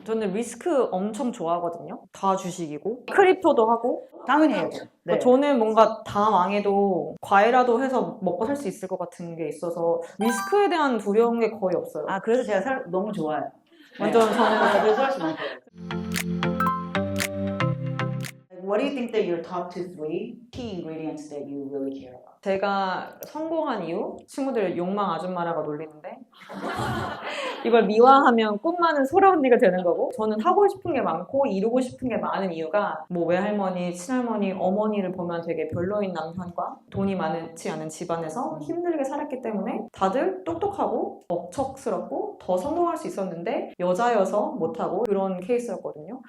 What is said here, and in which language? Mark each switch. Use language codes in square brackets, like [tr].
[ko] 저는 리스크 엄청 좋아하거든요. 다 주식이고 크립토도 하고. 당연히 해야죠. 네. 저는 뭔가 다 망해도 과외라도 해서 먹고 살 수 있을 것 같은 게 있어서 리스크에 대한 두려운 게 거의 없어요. 그래서 제가 너무 좋아요. 완전 저는 그래서 훨씬 많이 [en] What do you think that your top 2-3 key ingredients that you really care about? [ko] 제가 성공한 이유 친구들 욕망 아줌마라고 놀리는데 이걸 미화하면 꿈 많은 소라 언니가 되는 거고 저는 하고 싶은 게 많고 이루고 싶은 게 많은 이유가 뭐 외할머니, 친할머니, 어머니를 보면 되게 별로인 남편과 돈이 많지 않은 집안에서 힘들게 살았기 때문에 다들 똑똑하고 억척스럽고 더 성공할 수 있었는데 여자여서 못하고 그런 케이스였거든요.